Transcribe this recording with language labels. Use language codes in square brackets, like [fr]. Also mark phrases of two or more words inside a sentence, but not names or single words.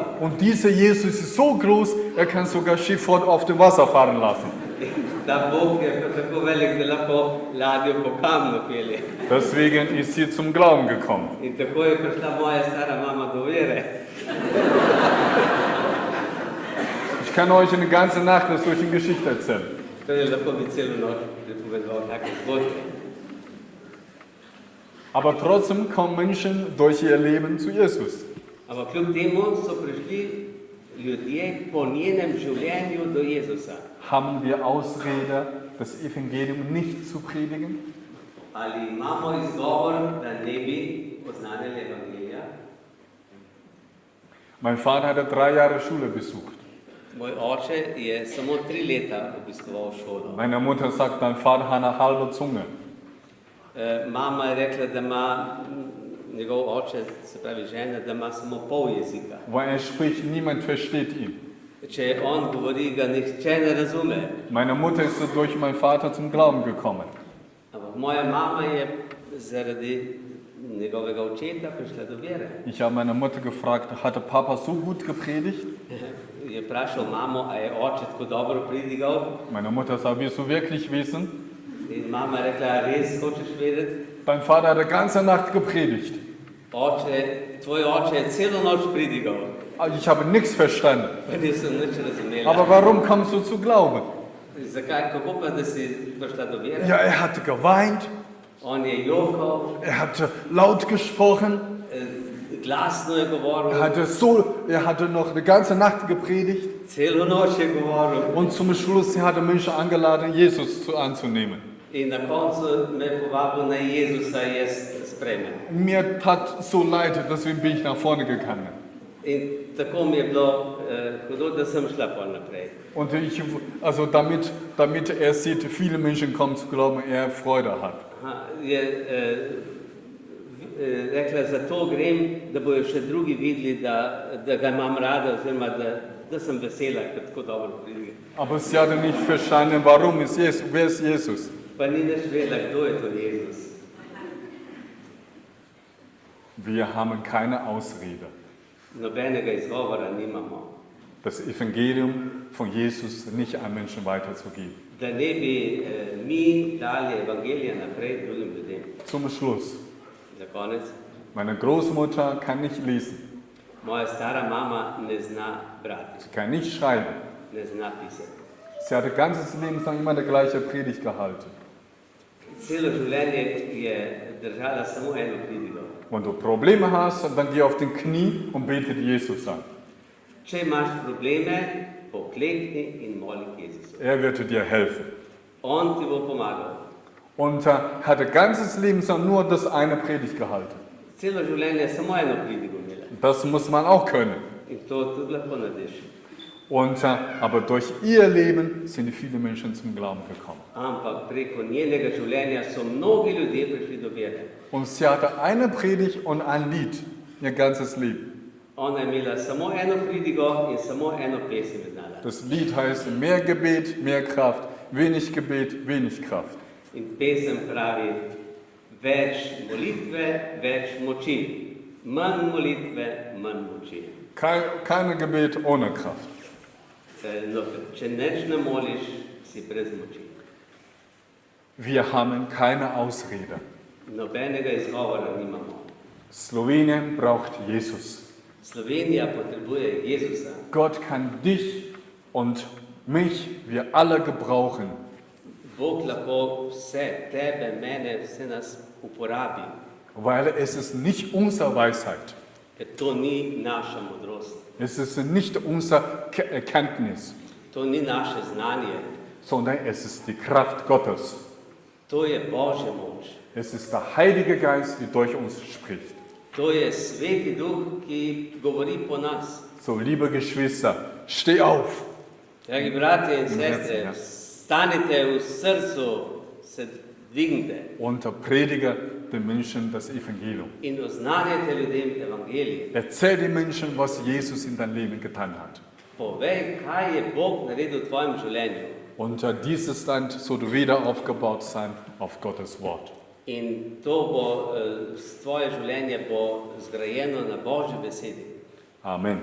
[de] Und dieser Jesus ist so groß, er kann sogar Schiff auf dem Wasser fahren lassen. [sl] Ta Bog je tako velik, da lahko ladjo po kamnu pelje. [de] Deswegen ist sie zum Glauben gekommen. [sl] In tako je prišla moja stara mama do vere. [de] Ich kann euch eine ganze Nacht eine solche Geschichte erzählen. [sl] To je lahko bi celo noč pripovedoval take zgodbe. [de] Aber trotzdem kommen Menschen durch ihr Leben zu Jesus. [sl] Ampak kljub temu so prišli ljudje po njenem življenju do Jezusa. [de] Haben wir Ausrede, das Evangelium nicht zu predigen? [sl] Ali imamo izgovor, da ne bi oznanili evangelija? [de] Mein Vater hatte 3 Jahre Schule besucht. [sl] Moj oče je samo 3 leta obiskoval šolo. [de] Meine Mutter sagt, dein Vater hat eine halbe Zunge. [sl] Mama je rekla, da ima njegov oče, se pravi žena, da ima samo pol jezika. [de] Weil er spricht, niemand versteht ihn. [sl] Če on govori, ga nihče ne razume. [de] Meine Mutter ist so durch meinen Vater zum Glauben gekommen. [sl] Ampak moja mama je zaradi njegovega očeta prišla do vere. [de] Ich habe meine Mutter gefragt, hatte Papa so gut gepredigt? [sl] Je vprašal mamo, a je oče tako dobro pridigal. [de] Meine Mutter sagt, willst du wirklich wissen? [sl] In mama je rekla, res hočeš vedeti? [de] Dein Vater hat die ganze Nacht gepredigt. [sl] Tvoj oče je celo noč pridigal. [de] Ich habe nichts verstanden. [sl] Pa nisem nič razumela. [de] Aber warum kommst du zu Glauben? [sl] Zakaj, kako pa, da si prišla do vere? [de] Ja, er hatte geweint, [sl] On je jokal, [de] er hatte laut gesprochen, [sl] glasno je govoril, [de] er hatte noch eine ganze Nacht gepredigt [sl] celo noč je govoril. [de] und zum Schluss hat er Menschen eingeladen, Jesus anzunehmen. [sl] In na koncu me je povabil, naj Jezusa jaz sprejmem. [de] Mir tat so leid, deswegen bin ich nach vorne gegangen. [sl] In tako mi je bilo hudo, da sem šla pol naprej. [de] Und damit er sieht, viele Menschen kommen zu glauben, er Freude hat. [sl] rekla, zato grem, da bojo še drugi videli, da ga imam rada, oziroma da sem vesela, ker tako dobro pridiga. [de] Aber sie hatte nicht verstanden, warum ist Jesus, wer ist Jesus? [sl] Pa ni nič vedela, kdo je to Jezus. [de] Wir haben keine Ausrede. [sl] Nobenega izgovora nimamo, [de] Das Evangelium von Jesus nicht an Menschen weiterzugeben. [sl] da ne bi mi dali evangelija naprej drugim ljudem. [de] Zum Schluss. [sl] Za konec. [de] Meine Großmutter kann nicht lesen, [sl] Moja stara mama ne zna brati, [de] sie kann nicht schreiben. [sl] ne zna pisati. [de] Sie hatte ganzes Leben lang immer die gleiche Predigt gehalten. [sl] Celo življenje je držala samo eno pridigo. [de] Wenn du Probleme hast, dann geh auf den Knie und bete Jesus an. [sl] Če imaš probleme, poklekni in moli k Jezusu. [de] Er wird dir helfen. [sl] On ti bo pomagal. [de] Und hatte ganzes Leben lang nur das eine Predigt gehalten. [sl] Celo življenje je samo eno pridigo imela. [de] Das muss man auch können. [sl] In to tudi lahko narediš. [de] Und, aber durch ihr Leben sind viele Menschen zum Glauben gekommen. [sl] Ampak preko njenega življenja so mnogi ljudje prišli do vere. [de] Und sie hatte eine Predigt und ein Lied ihr ganzes Leben. [sl] Ona je imela samo eno pridigo in samo eno pesem je znala. [de] Das Lied heißt mehr Gebet, mehr Kraft, wenig Gebet, wenig Kraft. [sl] In pesem pravi, več molitve, več moči. Manj molitve, manj moči. [de] Keine Gebet ohne Kraft. [sl] No, če neč ne moliš, si brez moči. [de] Wir haben keine Ausrede. [sl] Nobenega izgovora nimamo. [de] Slowenien braucht Jesus. [sl] Slovenija potrebuje Jezusa. [de] Gott kann dich und mich, wir alle gebrauchen. [sl] Bog lahko vse, tebe, mene, vse nas uporabi. [de] Weil es ist nicht unsere Weisheit. [sl] Ker to ni naša modrost. [de] Es ist nicht unsere Erkenntnis, [sl] To ni naše znanje. [de] sondern es ist die Kraft Gottes. [sl] To je Božja moč. [de] Es ist der Heilige Geist, der durch uns spricht. [sl] To je Sveti Duh, ki govori po nas. [de] So, liebe Geschwister, steh auf. [sl] Dragi bratje in sestre, Ja. stanite v srcu, se dvignite [de] Und predige den Menschen das Evangelium. [sl] in oznanjajte ljudem evangelij. [de] Erzähl den Menschen, was Jesus in dein Leben getan hat. [sl] Povej, kaj je Bog naredil v tvojem življenju. [de] Und dieses Land soll wieder aufgebaut sein auf Gottes Wort. [sl] In to bo, tvoje življenje bo zgrajeno na Božji besedi. Amen.